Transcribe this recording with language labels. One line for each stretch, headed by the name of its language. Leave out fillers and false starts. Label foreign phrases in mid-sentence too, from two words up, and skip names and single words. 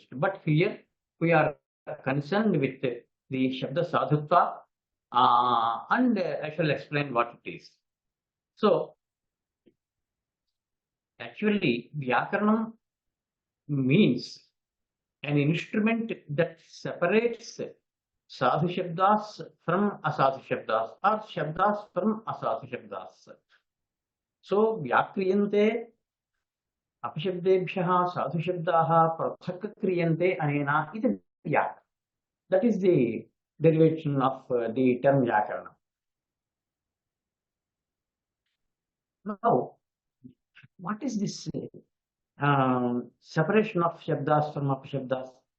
English: But here we are concerned with the Shabda Sadhutva, and I shall explain what it is. So actually, Vyakaranam means an instrument that separates sadhu shabdas from asadhu shabdas, or shabdas from asadhu shabdas.
Sanskrit: So, व्याक्रियन्ते अपशब्देभ्यः साधु शब्दाः पृथक् क्रियन्ते अनेन इति व्याक्.
English: That is the derivation of the term Vyakaranam. Now, what is this separation of shabdas from apashabdas?